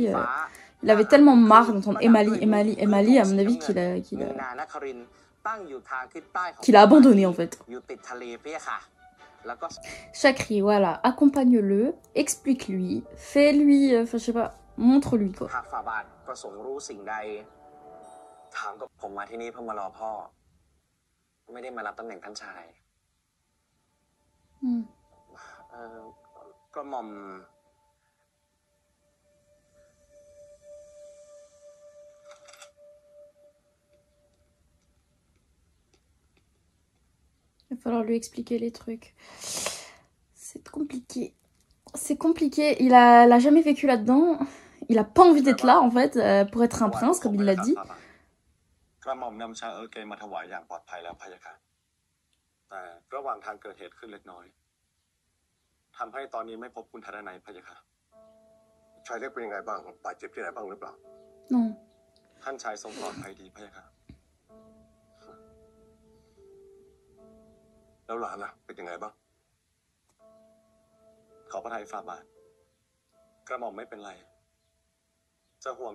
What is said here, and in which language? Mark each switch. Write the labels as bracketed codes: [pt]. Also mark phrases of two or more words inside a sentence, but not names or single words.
[fr] Il avait tellement marre d'entendre Emily, à mon avis, qu'il a abandonné en fait. Chakri, voilà, accompagne-le, explique-lui, fais-lui, enfin je sais pas, montre-lui quoi. [th] ถามกับผมมาที่นี่เพื่อมารอพ่อไม่ได้มารับตำแหน่งท่านชายกระหม่อม [fr] Il va falloir lui expliquer les trucs. C'est compliqué. C'est compliqué. Il a jamais vécu là-dedans. Il a pas envie d'être là, en fait, pour être un prince, comme il l'a dit. [th] กระหม่อมนำชาเกมาถวายอย่างปลอดภัยแล้วพะยะค่ะแต่ระหว่างทางเกิดเหตุขึ้นเล็กน้อยทำให้ตอนนี้ไม่พบคุณทัดนัยพะยะค่ะชายเล็กเป็นยังไงบ้างบาดเจ็บที่ไหนบ้างหรือเปล่า [fr] Non. [th] ท่านชายทรงปลอดภัยดีพะยะค่ะแล้วหลานล่ะเป็นยังไงบ้างขอพระทัยฝ่าบาทกระหม่อมไม่เป็นไรจะห่วง